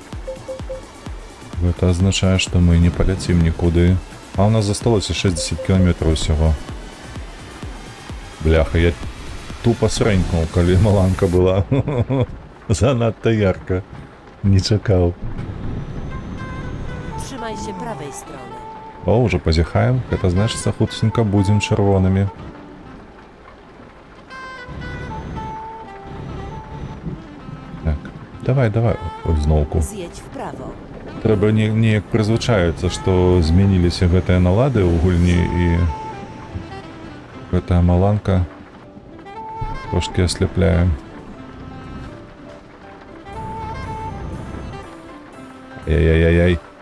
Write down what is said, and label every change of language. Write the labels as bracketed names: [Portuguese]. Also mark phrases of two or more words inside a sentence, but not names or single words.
[Belarusian] Гэта азначае, што мы не паляцім нікуды. А ў нас засталося 60 кілометраў усяго. Бляха, я тупо срэнькнуў, калі маланка была. Занадта ярка. Не чакаў. [Polish] Trzymaj się prawej strony. [Belarusian] О, уже позіхаем. Гэта значыцца, хуценька будзем чырвонымі. Так, давай, зноўку. [Polish] Zjedź w prawo. [Belarusian] Трэба неяк прызвычаіцца, што змяніліся гэтыя налады ў гульні і гэтая маланка трошкі асляпляе. Ай-яй-яй-яй.